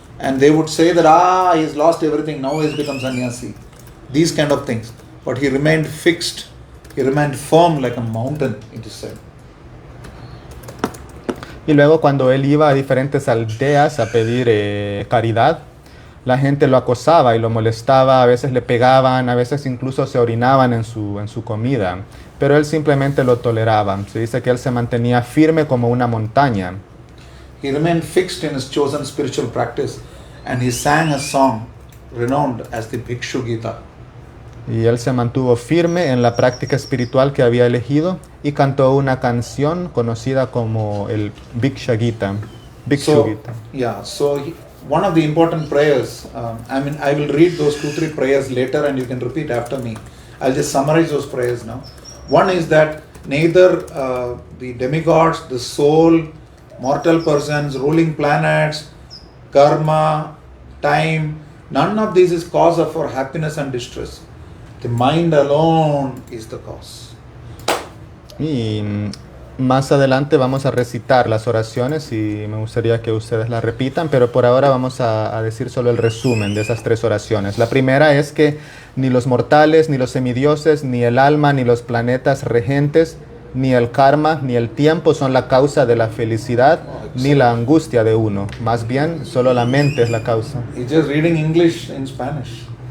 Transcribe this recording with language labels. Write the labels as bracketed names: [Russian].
[English] And they would say that, he's lost everything, now he's become sannyasi. These kind of things. But he remained fixed, he remained firm like a mountain, it is said. [Spanish] Y luego cuando él iba a diferentes aldeas a pedir caridad, la gente lo acosaba y lo molestaba, a veces le pegaban, a veces incluso se orinaban en su comida, pero él simplemente lo toleraba. Se dice que él se mantenía firme como una montaña. [English] He remained fixed in his chosen spiritual practice and he sang a song renowned as the Bhikshu Gita. [Spanish] Y él se mantuvo firme en la práctica espiritual que había elegido y cantó una canción conocida como el Bhiksha Gita. [English] Bhikshu Gita. One of the important prayers, I will read those 2-3 prayers later and you can repeat after me. I'll just summarize those prayers now. One is that neither the demigods, the soul, mortal persons, ruling planets, karma, time, none of this is cause of our happiness and distress. The mind alone is the cause. [Spanish] Y más adelante vamos a recitar las oraciones y me gustaría que ustedes las repitan, pero por ahora vamos a decir solo el resumen de esas 3 oraciones. La primera es que ni los mortales, ni los semidioses, ni el alma, ni los planetas regentes, ni el karma, ni el tiempo son la causa de la felicidad, ni la angustia de uno. Más bien, solo la mente es la causa. [English] He's just reading English in Spanish.